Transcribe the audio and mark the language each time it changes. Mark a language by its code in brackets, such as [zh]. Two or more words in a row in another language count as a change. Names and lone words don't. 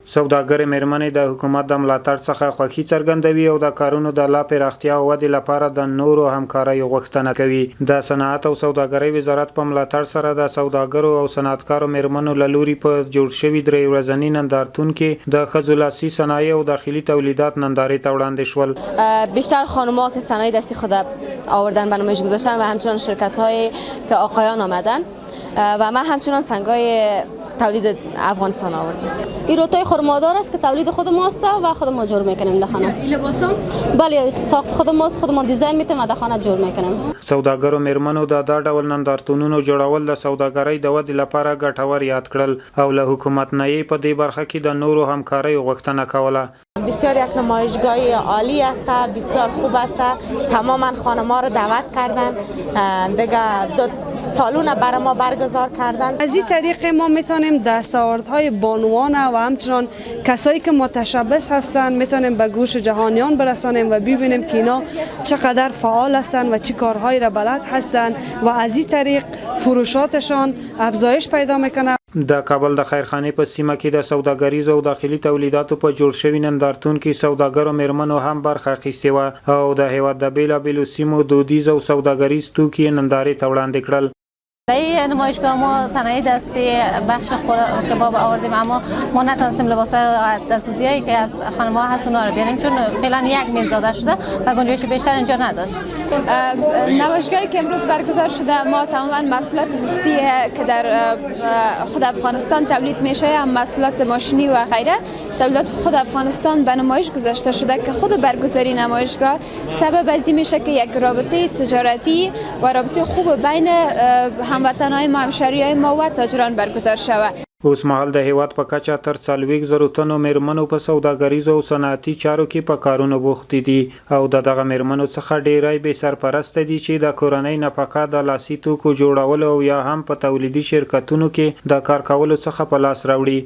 [ps] سوداګر میرمنې د حکومت د ملاتړ څخه خوښي څرګندوي او د کارونو د لا پراختیا او ودې لپاره د نورو همکاریو غوښتنه کوي. د صنعت او سوداګرۍ وزارت په ملاتړ سره د سوداګرو او صنعتکارو میرمنو له لوري په جوړ شوي 3 ورځني نندارتون کې د ښځو لاسي صنایع او داخلي تولیدات نندارې ته وړاندې شول. [fa] بیشتر خانم‌ها که صنایع دستی خود آوردن به نمایش گذاشتن و همچنان شرکت‌هایی که آقایان آمدن و ما همچنان سنگای تولید افغانستان آوردیم. این روتای خرمادار است که تولید خود ماست و خود ما جور میکنیم در خانه. این لباسا؟ بله ساخت خود ماست، خود ما دیزاین میتیم و در خانه جور میکنیم. [ps] سوداګرو میرمنو د دا ډول نندارتونونو جوړول د سوداګرۍ د ودې لپاره ګټور یاد کړل او له حکومت نه یې په دې برخه کې د نورو همکاریو غوښتنه کوله. [fa] بسیار یک نمایشگاه عالی است، بسیار خوب است. تماما خانم‌ها رو دعوت کردن، دیگه سالون برای ما برگزار کردن. از این طریق ما میتونیم دستاوردهای بانوان و همچنان کسایی که متشبث هستند میتونیم به گوش جهانیان برسانیم و ببینیم که اینا چقدر فعال هستند و چه کارهایی را بلد هستند و از این طریق فروشاتشان افزایش پیدا میکنه. [ps] د کابل د خیرخانې په سیمه کې د سوداګریزو او داخلي تولیداتو په جوړ شوي نندارتون کې سوداګرو میرمنو هم برخه اخیستې وه او د هیواد د بیلابیلو سیمو دودیز او سوداګریز توکي نندارې ته وړاندې کړل. [fa] در نمایشگاه ما صنایع دستی بخش کباب آوردیم، اما ما نتونستیم لباسای دستسوزی هایی که از خانم‌ها هست اونا رو بیاریم چون فعلا یک میز داده شده و گنجایش بیشتر اینجا نداشت. نمایشگاهی که امروز برگزار شده ما تماما محصولات دستی که در خود افغانستان تولید میشه، هم محصولات ماشینی و غیره تولیدات خود افغانستان به نمایش گذاشته شده که خود برگزاری نمایشگاه سبب از این میشه که یک رابطه تجارتی و رابطه خوب بین هموطنهای ما، همشهریای ما و تاجران برگزار شود. [ps] اوس مهال د هیواد په کچه تر 40,000 تنو میرمنو په سوداګریزو او صنعتي چارو کې په کارونو بوخت دي او دغه میرمنو څخه ډیری به سرپرست دي چې د کورنۍ نفقه د لاسي توکو جوړولو او یا هم په تولیدي شرکتونو کې د کار کولو څخه په لاس راوړي.